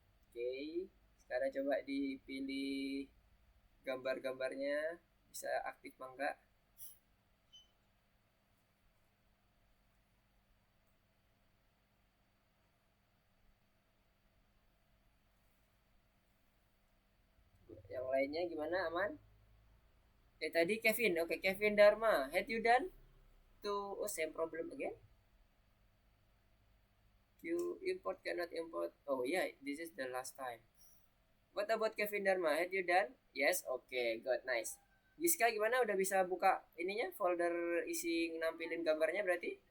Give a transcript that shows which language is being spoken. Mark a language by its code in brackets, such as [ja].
[id] Oke, sekarang coba dipilih gambar-gambarnya, bisa aktif apa enggak. Yang lainnya gimana, aman? Tadi Kevin. [en] Oke, Kevin Dharma, had you done to same problem again? You import cannot import. Oh yeah, this is the last time. What about Kevin Dharma? Had you done? Yes, okay, good, nice. Giska [id] gimana? Udah bisa buka ininya, folder isi nampilin gambarnya berarti?